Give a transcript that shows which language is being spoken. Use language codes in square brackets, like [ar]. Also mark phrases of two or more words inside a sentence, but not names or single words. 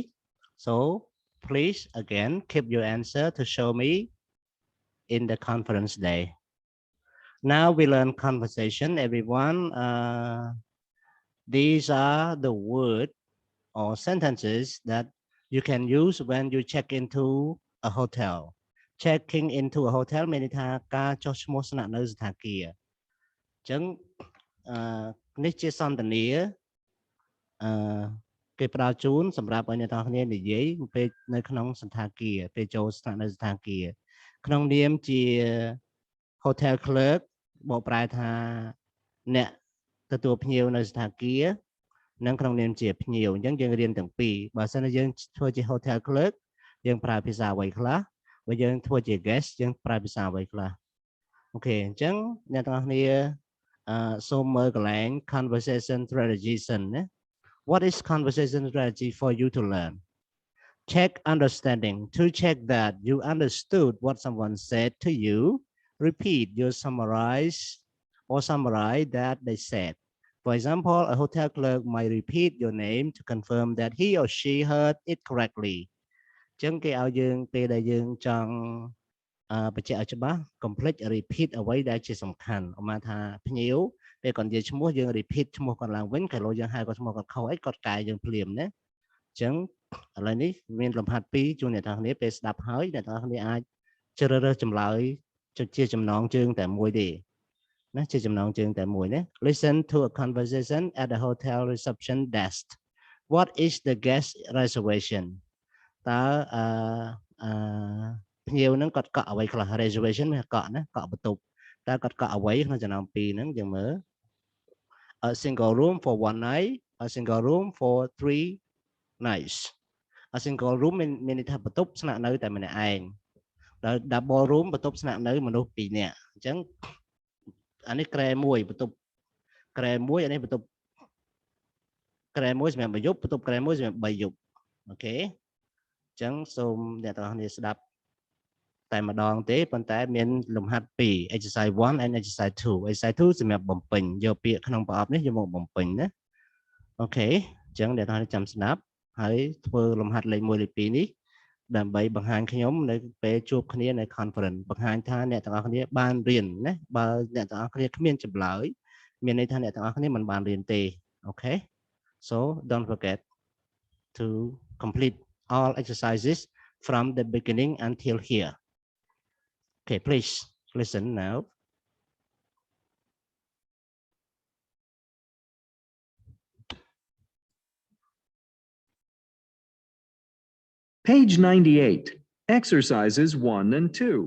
[en] So please again keep your answer to show me in the conference day. Now we learn conversation, everyone. These are the words or sentences that you can use when you check into a hotel. Checking into a hotel [km] មានន័យថាការចុះឈ្មោះស្នាក់នៅសណ្ឋាគារអញ្ចឹងនេះជាសន្ទនាគេផ្ដល់ជូនសម្រាប់ឲ្យអ្នកទាំងគ្នានិយាយពេលនៅ ក្នុងសណ្ឋាគារពេលចូលស្នាក់នៅសណ្ឋាគារក្នុងនាមជា [en] hotel clerk [km] បកប្រែថាអ្នកទទួលភ្ញៀវនៅសណ្ឋាគារនិងក្នុងនាមជាភ្ញៀវអញ្ចឹងយើងរៀនទាំងពីរបើសិនជាយើងធ្វើជា hotel clerk យើងប្រើភាសាអ្វីខ្លះបើយើងធ្វើជា guest យើងប្រើភាសាអ្វីខ្លះអូខេអញ្ចឹងអ្នកទាំងអស់គ្នាសូមមើលកន្លែង [en] conversation strategy [km] សិនណា [en] What is conversation strategy for you to learn? Check understanding. To check that you understood what someone said to you, repeat your summarize that they said. For example, a hotel clerk might repeat your name to confirm that he or she heard it correctly. [km] ចឹងគេឲ្យយើងពេលដែលយើងចង់បញ្ជាក់ឲ្យច្បាស់ [en] complete repeat [km] អ្វីដែលជាសំខាន់ឧមាថាភ្ញៀវពេលគាត់និយាយឈ្មោះយើង repeat ឈ្មោះគាត់ឡើងវិញកាលលោកយើងហៅគាត់ឈ្មោះគាត់ខុសអីគាត់កែយើងភ្លាមណាអញ្ចឹងឥឡូវនេះមានលំហាត់2ជូនអ្នកទាំងគ្នាពេលស្ដាប់ហើយអ្នកទាំងគ្នាអាចជ្រើសរើសចម្លើយជាចំណងជើងតែមួយទេណាជាចំណងជើងតែមួយណា [en] Listen to a conversation at the hotel reception desk. What is the guest reservation? [km] តើភ្ញៀវនឹងគាត់កក់អ្វីខ្លះ reservation មានកក់ណាកក់បន្ទប់តើគាត់កក់អ្វីក្នុងចំណោមពីរហ្នឹងយើងមើល [en] a single room for one night a single room for 3 nights a single room [km] មានន័យថាបន្ទប់ស្នាក់នៅតែម្នាក់ឯងដល់ [en] double room [km] បន្ទប់ស្នាក់ នៅមនុស្ស2នាក់អញ្ចឹងអានេះក្រែមួយបន្ទប់ក្រែមួយអានេះបន្ទប់ក្រែមួយសម្រាប់1យប់បន្ទប់ក្រែមួយសម្រាប់3យប់អូខេអញ្ចឹងសូមអ្នក ទាំងអស់គ្នាស្ដាប់តែម្ដងទេប៉ុន្តែមានលំហាត់2 [en] exercise 1 and exercise 2 exercise 2 [km] សម្រាប់បំពេញយក ពាក្យក្នុងប្រអប់នេះយកមកបំពេញណាអូខេអញ្ចឹងអ្នកទាំងអស់គ្នាចាំស្ដាប់ហើយធ្វើលំហាត់លេខ1លេខ2នេះដើម្បីបង្ហាញខ្ញុំនៅពេលជួបគ្នានៅ conference បង្ហាញថាអ្នកទាំងអស់គ្នាបានរៀនណាបើអ្នកទាំងអស់គ្នាគ្មានចម្លើយមានន័យថាអ្នកទាំងអស់គ្នាមិនបានរៀនទេអូខេ [en] so don't forget to complete all exercises from the beginning until here okay please listen now Page 98, exercises 1 and 2.